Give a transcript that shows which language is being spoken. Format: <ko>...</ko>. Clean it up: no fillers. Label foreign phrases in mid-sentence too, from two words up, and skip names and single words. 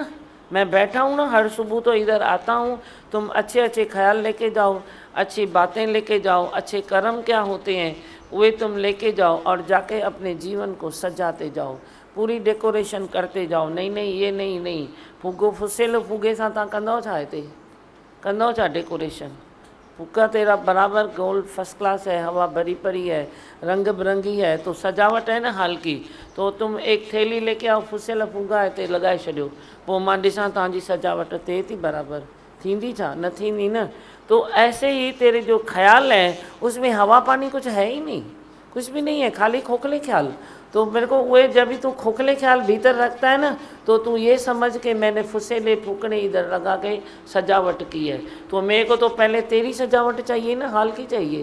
<hi>मैं बैठा हूँ ना, हर सुबह तो इधर आता हूँ। तुम अच्छे ख्याल लेके जाओ, अच्छी बातें लेके जाओ, अच्छे कर्म क्या होते हैं वे तुम लेके जाओ और जाके अपने जीवन को सजाते जाओ। पूरी डेकोरेशन करते जाओ। नहीं नहीं ये नहीं नहीं</hi> <sd>फुगो फुसेलो फुगे सां तव्हां कंदव छा हिते, कंदव छा डेकोरेशन?</sd> <hi>फुगा तेरा बराबर गोल फर्स्ट क्लास है, हवा भरी पड़ी है, रंग बिरंगी है, तो सजावट है ना हाल की। तो तुम एक थैली लेके आओ,</hi> <sd>फुसियल फुगा हिते लॻाए छॾियो, पोइ मां ॾिसां तव्हांजी सजावट थिए थी बराबर, थींदी छा? न थींदी न।</sd> <hi>तो ऐसे ही तेरे जो ख्याल है उसमें हवा पानी कुछ है ही नहीं, कुछ भी नहीं है, खाली खोखले ख्याल। तो मेरे को वो जब भी तू खोखले ख्याल भीतर रखता है ना, तो तू ये समझ के मैंने</hi> <sd>फुसेले फूकने</sd> <hi>इधर लगा के सजावट की है। तो मेरे को तो पहले तेरी सजावट चाहिए ना, हाल की चाहिए।</hi>